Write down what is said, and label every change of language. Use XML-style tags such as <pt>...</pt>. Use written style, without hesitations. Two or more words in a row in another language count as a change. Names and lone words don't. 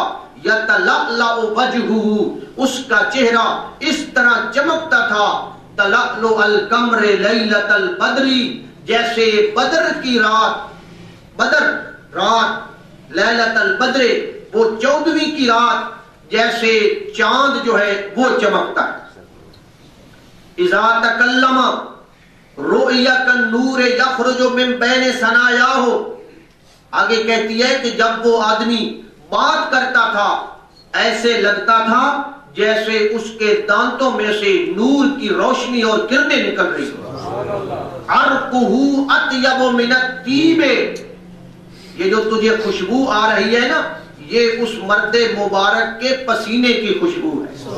<ar>یتلألأ وجہہ،</ar> <ur>اس کا چہرہ اس طرح چمکتا تھا،</ur> <ar>تلألؤ القمر لیلۃ البدر،</ar> <ur>جیسے بدر کی رات، بدر رات،</ur> <ar>لیلۃ البدر</ar> <ur>وہ 14ویں کی رات جیسے چاند جو ہے وہ چمکتا ہے۔</ur> <ar>اذا تکلم رؤیا کالنور یخرج من بین ثنایاہ،</ar> <ur>آگے کہتی ہے کہ جب وہ آدمی بات کرتا تھا ایسے لگتا تھا جیسے اس کے دانتوں میں سے نور کی روشنی اور کرنیں نکل رہی ہیں۔</ur> <ar>عرقہ اطیب من الطیب،</ar> <ur>یہ جو تجھے خوشبو آ رہی ہے نا یہ اس مرد مبارک کے پسینے کی خوشبو ہے۔</ur>